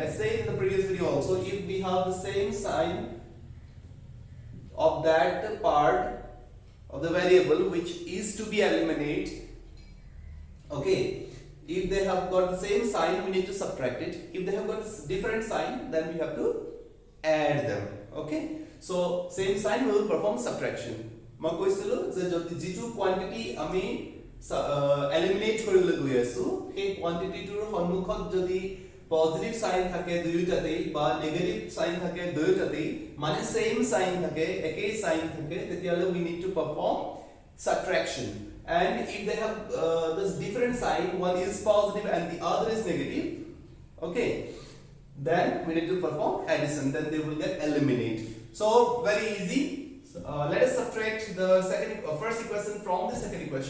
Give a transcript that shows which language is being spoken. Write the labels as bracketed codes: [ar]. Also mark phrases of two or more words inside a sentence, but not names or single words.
[en] I said in the previous video also, if we have the same sign of that part of the variable which is to be eliminated, okay, if they have got the same sign, we need to subtract it. If they have got different sign, then we have to add them. Okay, so same sign, we will perform subtraction. [as] মই কৈছিলো যে যদি যেটো কোয়ান্টিটি আমি এলিমিনেট কৰিবলৈ গৈ আছো, সেই কোয়ান্টিটিটোৰ সন্মুখত যদি [en] positive sign [as] থাকে দুইটাতেই বা [en] negative sign [as] থাকে দুইটাতেই, মানে [en] same sign [as] থাকে, একই সাইন থাকে, [en] তেতিয়ালে we need to perform subtraction. And if they have this different sign, one is positive and the other is negative, okay, then we need to perform addition, then they will get eliminated. So very easy. Let us subtract the first equation from the second equation.